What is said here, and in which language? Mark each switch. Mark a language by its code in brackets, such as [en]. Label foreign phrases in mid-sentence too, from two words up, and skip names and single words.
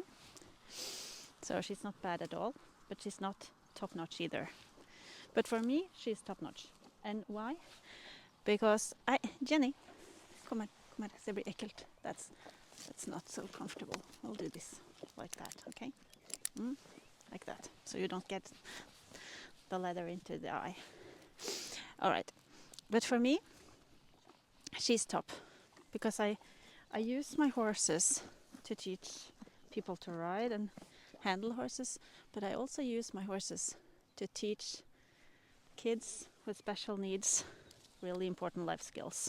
[en] So she's not bad at all, but she's not top notch either. But for me, she's top notch. And why? Because Jenny, [no] kom her, det blir ekkelt. [en] That's not so comfortable. I'll do this like that, okay? Like that, so you don't get the leather into the eye. All right, but for me, she's top, because I use my horses to teach people to ride and handle horses, but I also use my horses to teach kids with special needs really important life skills.